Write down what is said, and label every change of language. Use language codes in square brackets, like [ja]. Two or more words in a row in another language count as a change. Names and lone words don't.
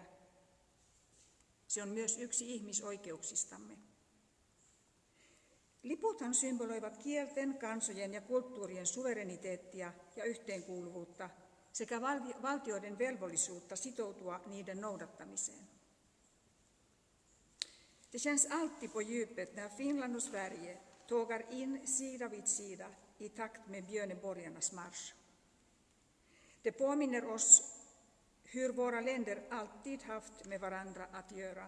[fi] Se on myös yksi ihmisoikeuksistamme. Liputhan symboloivat kielten, kansojen ja kulttuurien suvereniteettia ja yhteenkuuluvuutta sekä valtioiden velvollisuutta sitoutua niiden noudattamiseen. [sv] Det känns alltid på djupet när Finland och Sverige tågar in sida vid sida i takt med björneborgarnas marsch. Det påminner oss hur våra länder alltid haft med varandra att göra.